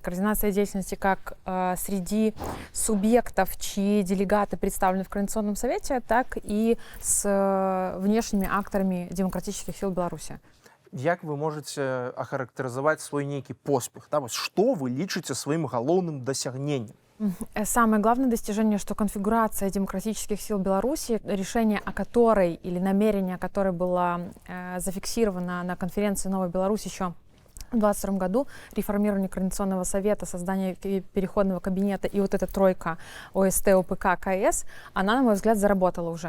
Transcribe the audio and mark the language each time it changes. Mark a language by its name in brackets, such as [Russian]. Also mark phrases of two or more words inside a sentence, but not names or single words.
[Russian] Координация деятельности как среди субъектов, чьи делегаты представлены в Координационном совете, так и с внешними акторами демократических сил Беларуси. [Belarusian] Як вы [Russian] можете охарактеризовать свой некий [Belarusian] поспех? Да? Что вы лічыце сваім галоўным дасягненнем? [Russian] Самое главное достижение, что конфигурация демократических сил Беларуси, решение о которой или намерение о которой было зафиксировано на конференции «Новая Беларусь» еще в 2022 году, реформирование Координационного совета, создание переходного кабинета и вот эта тройка ОСТ, ОПК, КС, она, на мой взгляд, заработала уже.